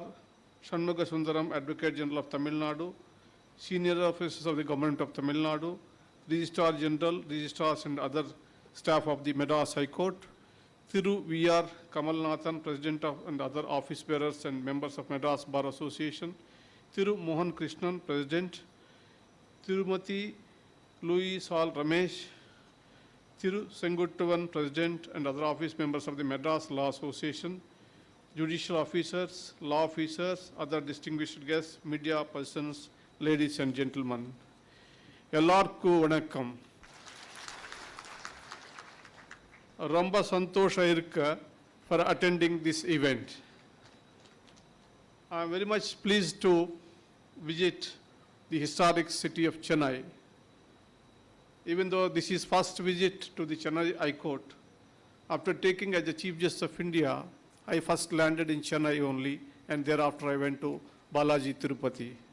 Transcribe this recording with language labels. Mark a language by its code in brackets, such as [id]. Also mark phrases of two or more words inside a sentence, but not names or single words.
[en] Shanmuga Sundaram, Advocate General of Tamil Nadu, Senior Officers of the Government of Tamil Nadu, Registrar General, Registrars and other staff of the Madras High Court, Thiru V.R. Kamalnathan, President of and other office bearers and members of Madras Bar Association, Thiru Mohan Krishnan, President, Tirumati Louis Sal Ramesh, Thiru Senguttavan, President and other office members of the Madras Law Association, judicial officers, law officers, other distinguished guests, media persons, ladies and gentlemen. [ta] எல்லாருக்கும் வணக்கம். ரொம்ப சந்தோஷம் இருக்கு [en] for attending this event. I am very much pleased to visit the historic city of Chennai. Even though this is first visit to the Chennai High Court, after taking as the Chief Justice of India, I first landed in Chennai only, and thereafter I went to Balaji Tirupati.